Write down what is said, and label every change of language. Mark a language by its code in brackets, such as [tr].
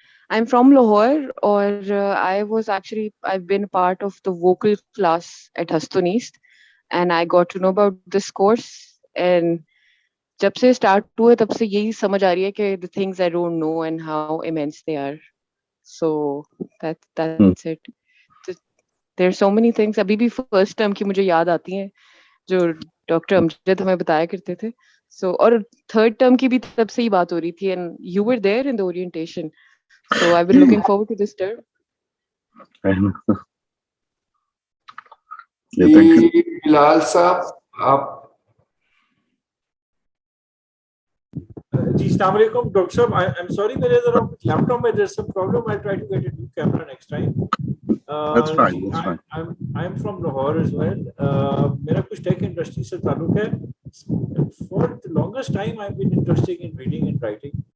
[en] I'm from Lahore or I've been a part of the vocal class at Neest and I got to know about this course and [ur] جب سے start ہوئے تب سے یہی سمجھ آ رہی ہے کہ [en] the things I don't know and how immense they are. So that's it. There are so many things. [ur] ابھی بھی فرسٹ ٹرم کی مجھے یاد آتی ہیں جو ڈاکٹر امجد ہمیں بتایا کرتے تھے. So اور تھرڈ ٹرم کی بھی تب سے ہی بات ہو رہی تھی [en] and you were there in the orientation. So I've been looking forward to this term. [ur] بلال صاحب آپ. جی السلام علیکم ڈاکٹر صاحب. [en] I'm sorry [ur] میرے ذرا لیپ ٹاپ میں [en] there's some problem. I'll try to get a new camera next time. That's fine. That's fine. I'm from Lahore as well. [ur] میرا کچھ ٹیک انڈسٹری سے تعلق ہے. [en] For the longest time I've been interested in reading and writing.